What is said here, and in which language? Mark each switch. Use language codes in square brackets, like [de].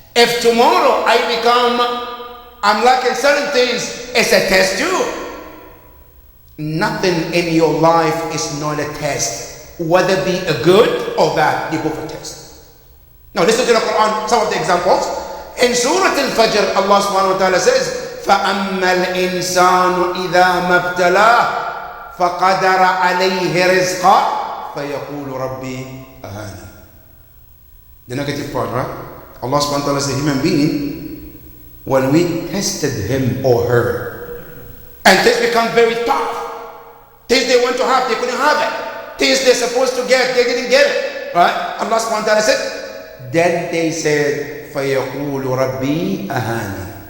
[en] If tomorrow I'm lacking certain things, it's a test too. Nothing in your life is not a test. Whether be a good or bad, they go for test. Now listen to the Quran, some of the examples. In Surah Al-Fajr, Allah subhanahu wa ta'ala says, [ar] فَأَمَّا الْإِنسَانُ إِذَا مَبْتَلَاهُ فَقَدَرَ عَلَيْهِ رِزْقًا فَيَقُولُ رَبِّي أَهَانَ. [en] The negative part, right? Allah subhanahu wa ta'ala says, human being, when we tested him or her, and things become very tough, things they want to have, they couldn't have it. Things they're supposed to get, they didn't get it. Right? Allah subhanahu wa ta'ala said, then they said, [ar] فَيَقُولُ رَبِّي أَهَانَ.